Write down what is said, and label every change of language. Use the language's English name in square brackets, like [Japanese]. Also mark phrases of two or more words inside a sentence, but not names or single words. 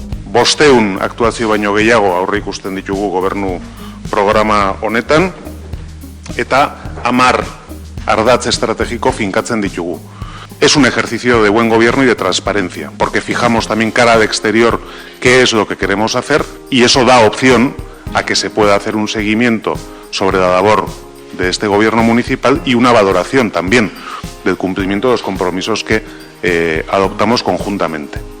[Basque] 500 aktuazio baino gehiago aurre ikusten ditugu gobernu programa honetan, eta 10 ardatz estrategiko finkatzen ditugu. [Spanish] Es un ejercicio de buen gobierno y de transparencia, porque fijamos también cara al exterior qué es lo que queremos hacer y eso da opción a que se pueda hacer un seguimiento sobre la labor de este gobierno municipal y una valoración también del cumplimiento de los compromisos que adoptamos conjuntamente.